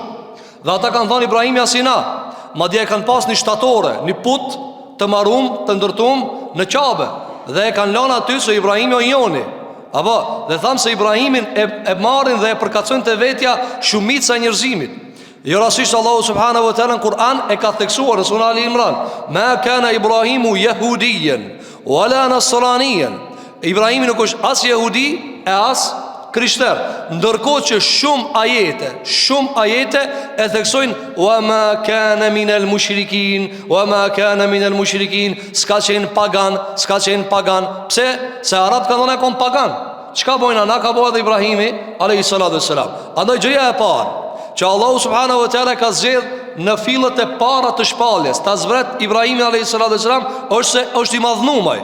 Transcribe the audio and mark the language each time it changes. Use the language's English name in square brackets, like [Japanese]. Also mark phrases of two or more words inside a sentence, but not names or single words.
[Albanian] Dhe ata kanë thënë Ibrahimi asina. Madje kanë pas një shtatore, një put të marrum, të ndërtuar në Qabe, dhe e kanë lënë aty se Ibrahimi o njoni. Apo, dhe thamë se Ibrahimin e marrin dhe e përkatësojnë të vetja shumica e njerëzimit. Jo rastisht Allahu [Arabic] subhanahu wa taala [Albanian] në Kur'an e ka theksuar në Sura Ali Imran: [Arabic] "Ma kana Ibrahimu yahudiyan wala nasraniyan." [Albanian] Ibrahimi nuk është as jehudi e as krishter. Ndërkohë që shumë ajete e theksojnë: [Arabic] "Wa ma kana minal mushrikin, wa ma kana minal mushrikin." [Albanian] S'ka qenë pagan. Pse? Se arabët kanë dhënë kon pagan. Çka bojnë ana ka bëu Ibrahimi [Arabic] alayhi salatu wassalam. [Albanian] Andaj gjëja e parë që Allahu [Arabic] subhanahu wa taala [Albanian] ka zgjedh në fillet e para të shpalljes, ta zbret Ibrahimi [Arabic] alayhi salatu wasalam, [Albanian] është i madhnuar.